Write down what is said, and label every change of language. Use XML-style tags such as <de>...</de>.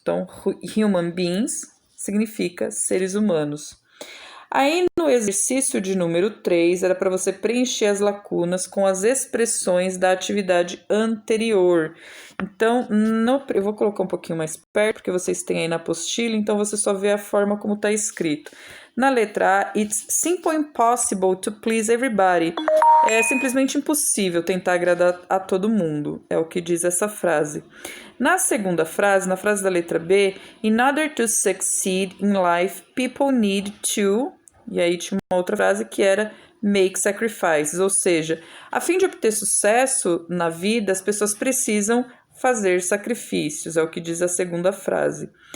<pt>Então, human beings significa seres humanos. Aí, no exercício de número 3, era para você preencher as lacunas com as expressões da atividade anterior. Então, eu vou colocar um pouquinho mais perto, porque vocês têm aí na apostila, então você só vê a forma como está escrito. Na letra A,</pt> <en>it's simple impossible to please everybody.</en> <pt>É simplesmente impossível tentar agradar a todo mundo, é o que diz essa frase. Na segunda frase, na frase da letra B,</pt> <en>in order to succeed in life, people need to...</en> <pt>E aí tinha uma outra frase que era</pt> <en>make sacrifices,</en> <pt>ou seja, a fim de obter sucesso na vida, as pessoas precisam fazer sacrifícios, é o que diz a segunda frase.</pt>